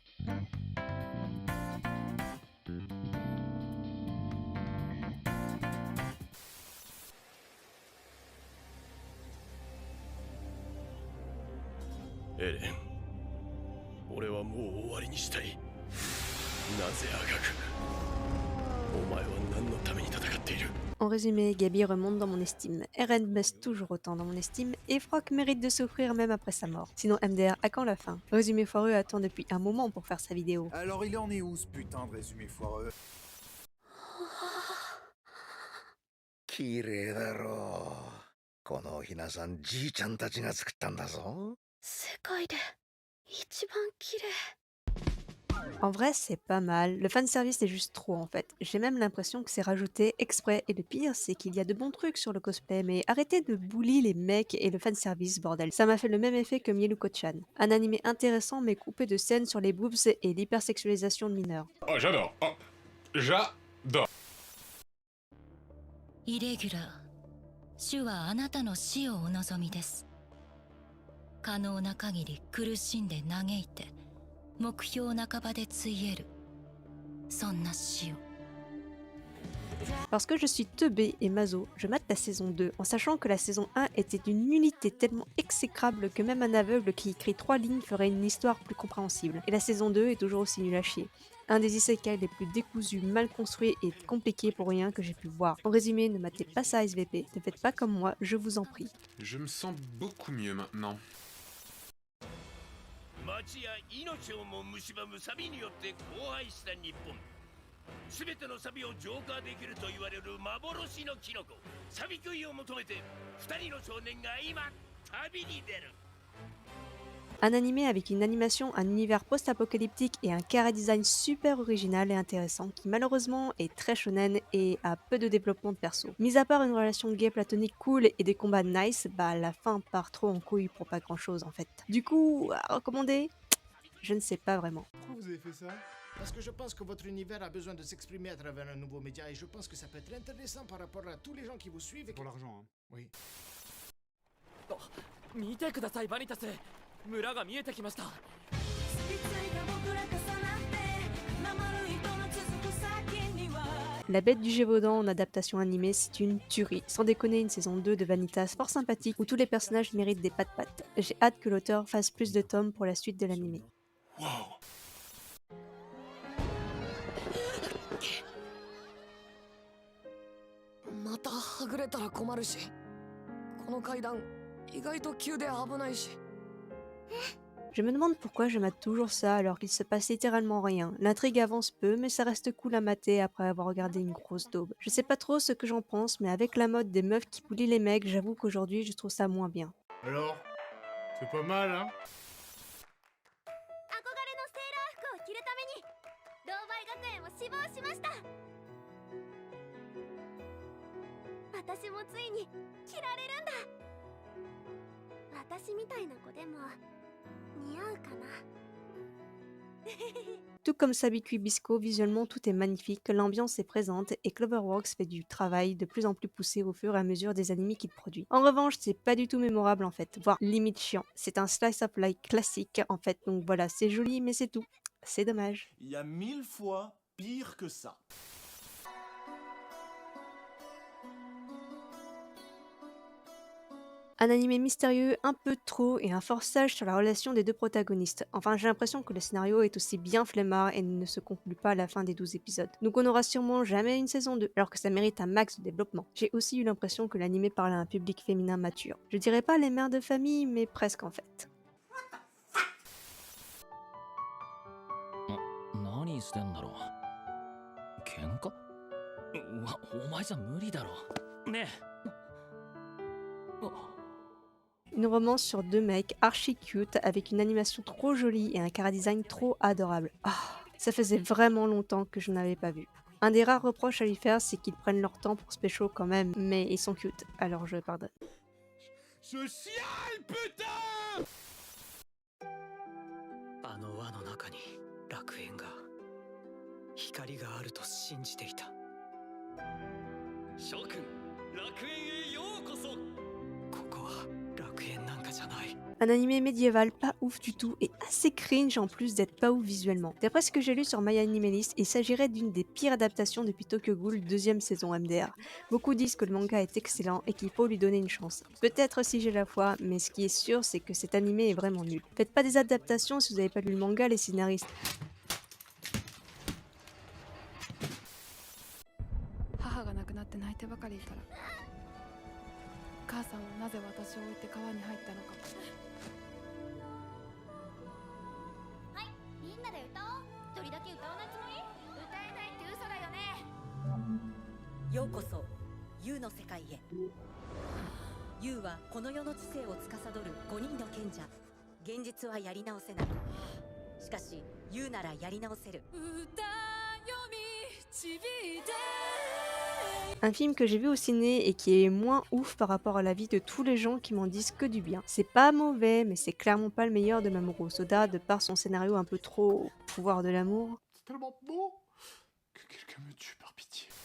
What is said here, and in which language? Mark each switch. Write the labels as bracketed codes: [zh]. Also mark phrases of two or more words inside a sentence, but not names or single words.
[ja] エレン、俺はもう終わりにしたい。なぜあがく？お前は何のために戦っている？ [fr] En résumé, Gabi remonte dans mon estime, Eren baisse toujours autant dans mon estime, et Frock mérite de souffrir même après sa mort. Sinon MDR, à quand la fin? Résumé foireux attend depuis un moment pour faire sa vidéo. Alors il en est où ce putain de résumé foireux? [ja] 綺麗だろう。このおひなさん、じいちゃんたちが作ったんだぞ。世界で一番綺麗。 [fr] En vrai, c'est pas mal. Le fanservice est juste trop en fait. J'ai même l'impression que c'est rajouté exprès. Et le pire, c'est qu'il y a de bons trucs sur le cosplay, mais arrêtez de bully les mecs et le fanservice, bordel. Ça m'a fait le même effet que Mieruko-chan. Un animé intéressant mais coupé de scènes sur les boobs et l'hypersexualisation de mineurs. Oh, j'adore. Oh, j'adore. [ja] イレギュラー、主はあなたの死をお望みです。可能な限り苦しんで嘆いて、目標半ばでついえる。そんな死を。 [fr] Parce que je suis teubé et maso, je mate la saison 2 en sachant que la saison 1 était d'une nullité tellement exécrable que même un aveugle qui écrit 3 lignes ferait une histoire plus compréhensible. Et la saison 2 est toujours aussi nulle à chier. Un des isekai les plus décousus, mal construits et compliqués pour rien que j'ai pu voir. En résumé, ne matez pas ça SVP, ne faites pas comme moi, je vous en prie. Je me sens beaucoup mieux maintenant. [ja] 町や命をも蝕むサビによって荒廃した日本。すべてのサビを浄化できると言われる幻のキノコ、サビクイを求めて2人の少年が今旅に出る。 [fr] Un animé avec une animation, un univers post-apocalyptique et un chara design super original et intéressant qui malheureusement est très shonen et a peu de développement de perso. Mis à part une relation gay platonique cool et des combats nice, bah la fin part trop en couille pour pas grand chose en fait. Du coup, à recommander? Je ne sais pas vraiment. Pourquoi vous avez fait ça? Parce que je pense que votre univers a besoin de s'exprimer à travers un nouveau média et je pense que ça peut être intéressant par rapport à tous les gens qui vous suivent et Pour l'argent, hein. Oui. [ja] 見てくださいバニタス、村が見えてきました。 [fr] La Bête du Gévaudan en adaptation animée, c'est une tuerie. Sans déconner, une saison 2 de Vanitas fort sympathique où tous les personnages méritent des pattes-pattes. J'ai hâte que l'auteur fasse plus de tomes pour la suite de l'animé. Wow. [ja] またはぐれたら困るし、この階段意外と急で危ないし。 [fr] Je me demande pourquoi je mate toujours ça alors qu'il se passe littéralement rien. L'intrigue avance peu, mais ça reste cool à mater après avoir regardé une grosse daube. Je sais pas trop ce que j'en pense, mais avec la mode des meufs qui bullient les mecs, j'avoue qu'aujourd'hui je trouve ça moins bien. Alors? C'est pas mal, hein? [ja] 憧れのセーラー服を着るためにドーバイ学園を志望しました。私もついに着られるんだ。私みたいな子でも [fr] Tout comme Sabikui Bisco, visuellement tout est magnifique, l'ambiance est présente et Cloverworks fait du travail de plus en plus poussé au fur et à mesure des animés qu'il produit. En revanche, c'est pas du tout mémorable en fait, voire limite chiant. C'est un [en] slice of life [fr] classique en fait, donc voilà, c'est joli mais c'est tout. C'est dommage. Il y a 1000 fois pire que ça. Un animé mystérieux, un peu trop, et un forçage sur la relation des deux protagonistes. Enfin, j'ai l'impression que le scénario est aussi bien flemmard et ne se conclut pas à la fin des 12 épisodes. Donc on n'aura sûrement jamais une saison 2, alors que ça mérite un max de développement. J'ai aussi eu l'impression que l'animé parle à un public féminin mature. Je dirais pas les mères de famille, mais presque en fait. [ja] 何してんだろう。喧嘩？お前じゃ無理だろ。ねえ。 [fr] Une romance sur deux mecs archi cute avec une animation trop jolie et un chara design trop adorable. Ah, ça faisait vraiment longtemps que je n'avais pas vu. Un des rares reproches à lui faire, c'est qu'ils prennent leur temps pour se pécho quand même, mais ils sont cute, alors je pardonne. Je chiale, putain! [ja] あの輪の中に楽園が光があると信じていた。諸君、楽園へようこそ。ここは楽園なんかじゃない。 [fr] Un animé médiéval pas ouf du tout et assez cringe en plus d'être pas ouf visuellement. D'après ce que j'ai lu sur My Anime List, il s'agirait d'une des pires adaptations depuis Tokyo Ghoul 2ème saison MDR. Beaucoup disent que le manga est excellent et qu'il faut lui donner une chance. Peut-être si j'ai la foi, mais ce qui est sûr c'est que cet animé est vraiment nul. Faites pas des adaptations si vous avez pas lu le manga les scénaristes. [ja] 母が亡くなって泣いてばかりいたら母さんはなぜ私を置いて川に入ったのか。はいみんなで歌おう。一人だけ歌わないつもり？歌えないって嘘だよね。ようこそ U の世界へ。 U はこの世の知性を司る5人の賢者。現実はやり直せない。しかし U ならやり直せる。 [fr] Un film que j'ai vu au ciné et qui est moins ouf par rapport à la vie de tous les gens qui m'en disent que du bien. C'est pas mauvais, mais c'est clairement pas le meilleur de Mamoru Hosoda de par son scénario un peu trop pouvoir de l'amour. C'est tellement beau que quelqu'un me tue par pitié.